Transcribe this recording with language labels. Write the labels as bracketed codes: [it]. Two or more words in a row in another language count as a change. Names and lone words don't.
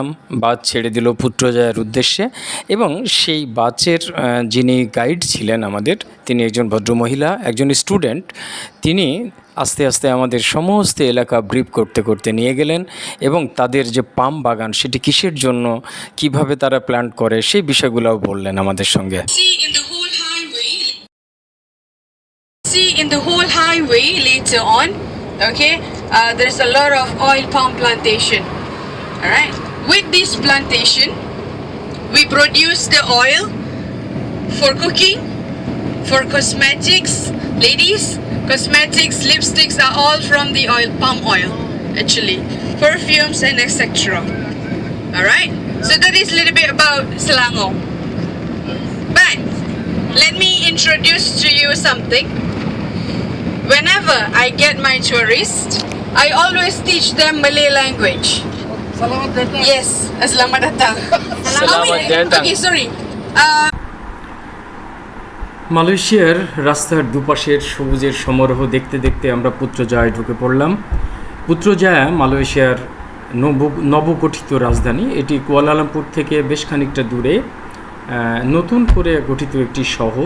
[bn] বাস ছেড়ে দিল পুত্রজায়ার উদ্দেশ্যে এবং সেই বাসের যিনি গাইড ছিলেন আমাদের, তিনি একজন ভদ্রমহিলা, একজন স্টুডেন্ট। তিনি আস্তে আস্তে আমাদের সমস্ত এলাকা ব্রিফ করতে করতে নিয়ে গেলেন এবং তাদের যে পাম বাগান সেটি কিসের জন্য, কিভাবে তারা প্ল্যান্ট করে, সেই বিষয়গুলোও বললেন আমাদের সঙ্গে। [en] In the whole highway later on, okay, there's a lot of oil palm plantation. All right, with this plantation we produce the oil for cooking, for cosmetics. Ladies, cosmetics, lipsticks are all from the palm oil, actually, perfumes and etc. All right, so that is a little bit about Selangor, but let me introduce to you something. Whenever I get my tourists, I always teach them Malay language. [ms] Selamat datang. Yes, selamat datang. Selamat datang. [en] Okay, sorry. [bn] মালয়েশিয়ার রাস্তার দুপাশের সবুজের সমারোহ দেখতে দেখতে আমরা পুত্রজায়ায় ঢুকে পড়লাম। পুত্রজায়া মালয়েশিয়ার নবগঠিত রাজধানী। এটি কুয়ালালামপুর থেকে বেশ খানিকটা দূরে নতুন করে গঠিত একটি শহর।